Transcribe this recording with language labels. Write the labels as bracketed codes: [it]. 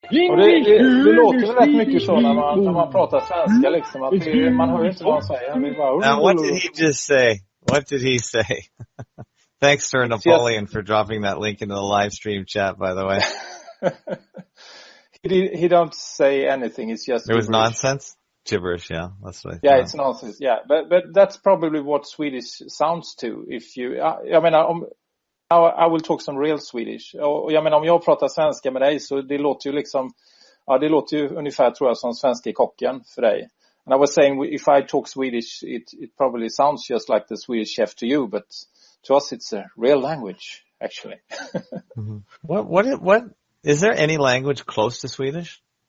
[sv] Och det låter väl rätt mycket så när man pratar svenska liksom, att man hör inte vad han säger. [en] Now, what did he just say? What did he say? Thanks, Sir Napoleon, for dropping that link into the live stream chat, by the way. He don't say anything. It's just it was nonsense? Gibberish, yeah. That's what I thought. Yeah, it's nonsense, yeah. But that's probably what Swedish sounds to. If you, I mean, I will talk some real Swedish. [sv] Och jag menar, om jag pratar svenska med dig så det låter ju liksom, ja, det låter ju ungefär, tror jag, som svenska kocken för dig. [en] And I was saying, if I talk Swedish, it probably sounds just like the Swedish chef to you, but to us it's a real language, actually. Mm-hmm. What is there any language close to Swedish?